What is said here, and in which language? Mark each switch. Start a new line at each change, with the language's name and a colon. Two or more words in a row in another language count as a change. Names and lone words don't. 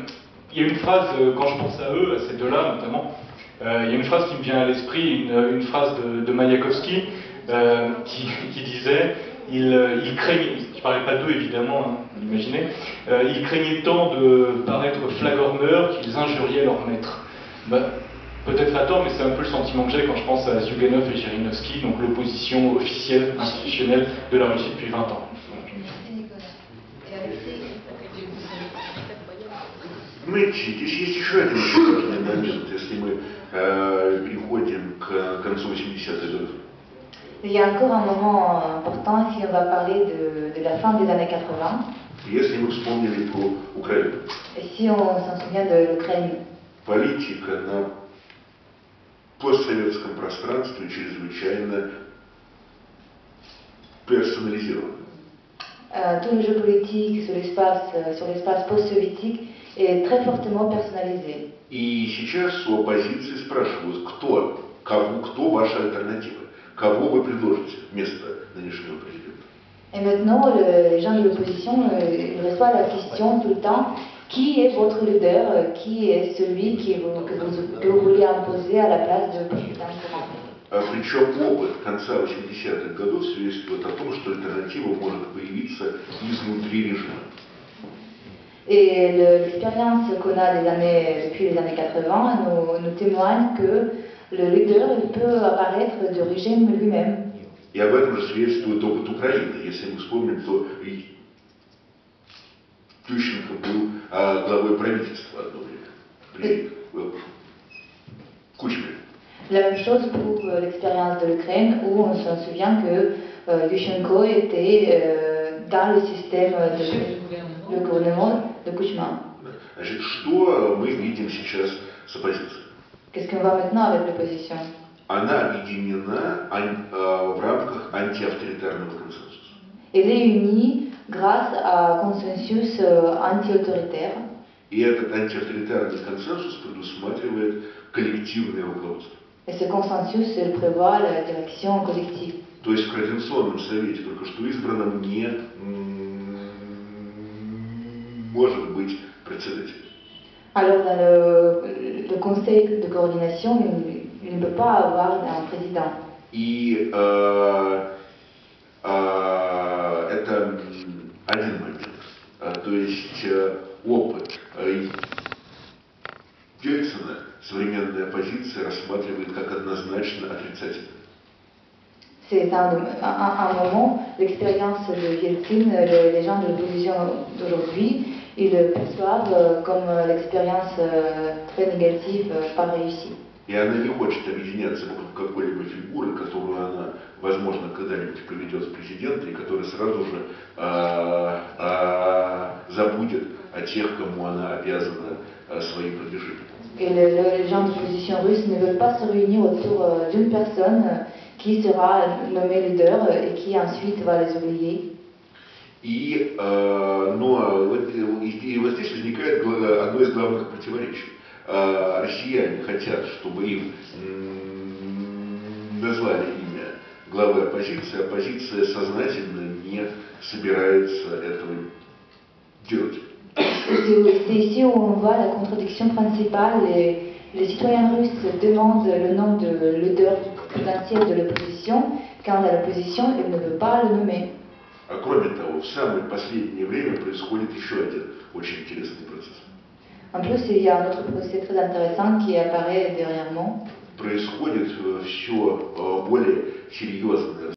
French: Il y a une phrase, quand je pense à eux, à ces deux-là notamment, il y a une phrase qui me vient à l'esprit, une phrase de Mayakovsky, qui disait il craignait, je ne parlais pas d'eux évidemment, hein, vous l'imaginez, ils craignaient tant de paraître flagorneurs qu'ils injuriaient leur maître. Peut-être à tort, mais c'est un peu le sentiment que j'ai quand je pense à Zyuganov et Zhirinovsky, donc l'opposition officielle, institutionnelle de la Russie depuis 20 ans.
Russian: Знаете, здесь есть еще один очень важный момент, если мы переходим к концу 80-х годов.
French: Il y a encore un moment important si on va parler de la fin des années 80.
Russian: Если мы вспомнили про Украину.
French: Et si on s'en souvient de l'Ukraine.
Russian: Политика на постсоветском пространстве чрезвычайно персонализирована.
French: Tout le jeu politique sur l'espace post-soviétique est très fortement personnalisé.
Russian: И сейчас у оппозиции спрашивают, кто ваша альтернатива, кого вы предложите вместо нынешнего президента.
French: Et maintenant, les gens de l'opposition reçoivent la question tout le temps, qui est votre leader, qui est celui que vous voulez imposer à la place de président.
Russian: Причем опыт конца 80-х годов свидетельствует о том, что альтернатива может появиться изнутри режима.
French: Et l'expérience qu'on a depuis les années 80 nous témoigne que le leader peut apparaître du régime lui-même.
Russian: И об этом же свидетельствует опыт Украины. Если мы вспомним, то Ющенко был главой правительства одно время при Кучме.
French: La même chose pour l'expérience de l'Ukraine, où on se souvient que Ющенко était dans le système de gouvernement de Кучма.
Russian: Значит, что мы видим сейчас с оппозицией?
French: Qu'est-ce qu'on voit maintenant avec l'opposition?
Russian: Она объединена в рамках антиавторитарного консенсуса.
French: Elle est unie grâce à un consensus anti-autoritaire.
Russian: И этот антиавторитарный консенсус предусматривает коллективное руководство.
French: Et ce consensus, il prévoit la direction collective.
Russian: То есть в Координационном совете, только что избранном, не может быть председателя.
French: Alors dans le conseil de coordination, il ne peut pas avoir un président.
Russian: И это один момент. То есть опыт Ельцина современная оппозиция рассматривает как однозначно отрицательный.
French: C'est un moment, l'expérience de Yeltsin, les gens de l'opposition d'aujourd'hui, ils le perçoivent comme l'expérience très négative, pas réussie.
Russian: И она не хочет объединяться вокруг какой-либо фигуры, которую она, возможно, когда-нибудь проведет в президента, и которая сразу же забудет о тех, кому она обязана своим продвижением.
French: Et les gens de l'opposition russe ne veulent pas se réunir autour d'une personne qui sera nommée leader et qui ensuite va les oublier.
Russian: Но вот здесь возникает одно из главных противоречий. Россияне хотят, чтобы им назвали имя главы оппозиции. Оппозиция сознательно не собирается этого делать.
French: C'est ici où on voit la contradiction principale. Les citoyens russes demandent le nom de leader potentiel de l'opposition, quand l'opposition elle ne veut pas le nommer.
Russian: А кроме того, в самое последнее время происходит еще один очень интересный процесс.
French: En plus, il y a un autre procès très intéressant qui apparaît dernièrement.
Russian: Происходит все более серьезное